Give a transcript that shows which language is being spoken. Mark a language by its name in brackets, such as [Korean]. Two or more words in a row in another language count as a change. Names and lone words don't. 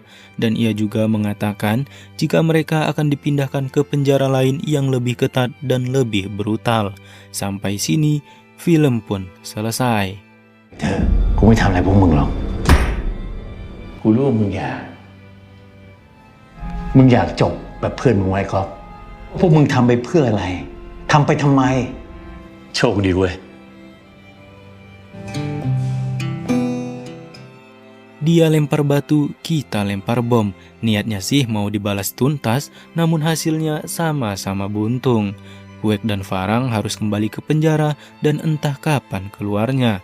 [Indonesian] Dan ia juga mengatakan jika mereka akan dipindahkan ke penjara lain yang lebih ketat dan lebih brutal. Sampai sini, film pun selesai. [Thai] เธอกูไม่ทำอะไรพวกมึงหรอกกูรู้ว่ามึงอยากจบแบบเพื่อนมึงไว้ครับพวกมึงทำไปเพื่ออะไรทำไปทำไมโชคดีเว้ย [Indonesian] Dia lempar batu, kita lempar bom. Niatnya sih mau dibalas tuntas, namun hasilnya sama-sama buntung. Puek dan Farang harus kembali ke penjara dan entah kapan keluarnya.